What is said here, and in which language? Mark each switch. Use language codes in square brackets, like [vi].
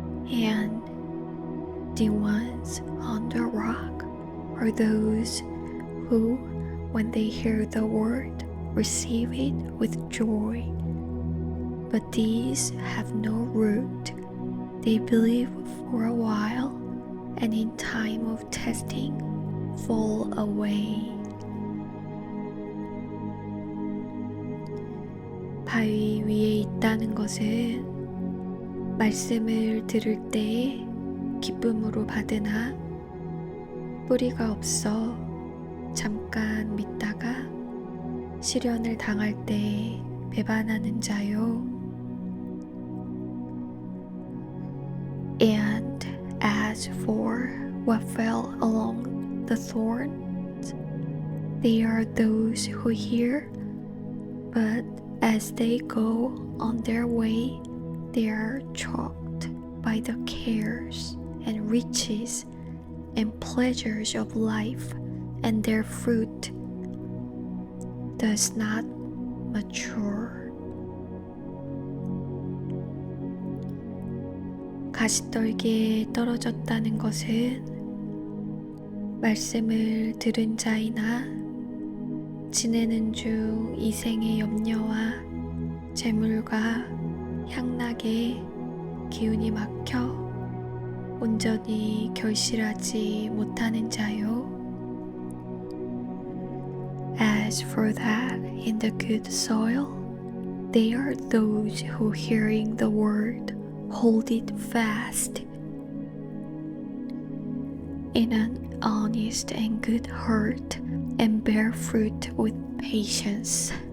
[en] and the ones on the rock are those who, when they hear the word, receive it with joy. But these have no root. They believe for a while, and in time of testing, fall away. [ko] 바위 위에 있다는 것은 말씀을 들을 때에 기쁨으로 받으나 뿌리가 없어 잠깐 믿다가 시련을 당할 때 배반하는 자요. [en] And as for what fell along the thorns, they are those who hear, but as they go on their way, they are choked by the cares and riches and pleasures of life, and their fruit does not mature. [ko] 가시떨기에 떨어졌다는 것은 말씀을 들은 자이나 지내는 중 이생의 염려와 재물과 향락에 기운이 막혀 온전히 결실하지 못하는 자요. [en] As for that in the good soil, they are those who hearing the word hold it fast in an honest and good heart and bear fruit with patience.